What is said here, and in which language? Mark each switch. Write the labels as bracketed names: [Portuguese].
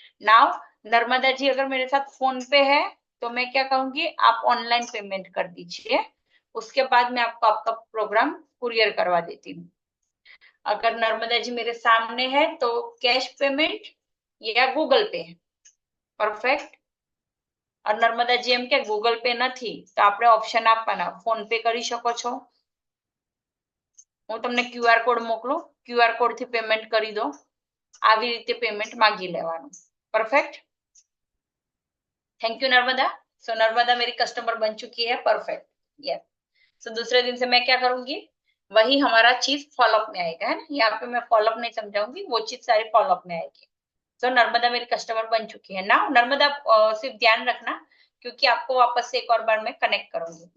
[Hindi] Now Narmada ji अगर मेरे साथ फोन पे है तो मैं क्या कहूंगी, आप ऑनलाइन पेमेंट कर दीजिए, उसके बाद मैं आपको आपका प्रोग्राम कुरियर करवा देती हूँ। अगर नर्मदा जी मेरे सामने है तो कैश पेमेंट या गूगल पे है। परफेक्ट। [Gujarati] और नर्मदा जी એમ કે ગૂગલ પે નથી તો આપણે ઓપ્શન આપવાના, ફોન પે કરી શકો છો, હું તમને ક્યુઆર કોડ મોકલું, ક્યુઆર કોડ થી પેમેન્ટ કરી દો, આવી રીતે પેમેન્ટ માંગી લેવાનું। [Hindi] परफेक्ट। Thank you Narmada. सो नर्मदा मेरी कस्टमर बन चुकी है। परफेक्ट। यस। सो दूसरे दिन से मैं क्या करूंगी, वही हमारा चीज फॉलोअप में आएगा, है ना? यहाँ पे मैं फॉलोअप नहीं समझाऊंगी, वो चीज सारी फॉलोअप में आएगी। तो नर्मदा मेरी कस्टमर बन चुकी है ना। नर्मदा सिर्फ ध्यान रखना, क्योंकि आपको वापस से एक और बार मैं कनेक्ट करूंगी।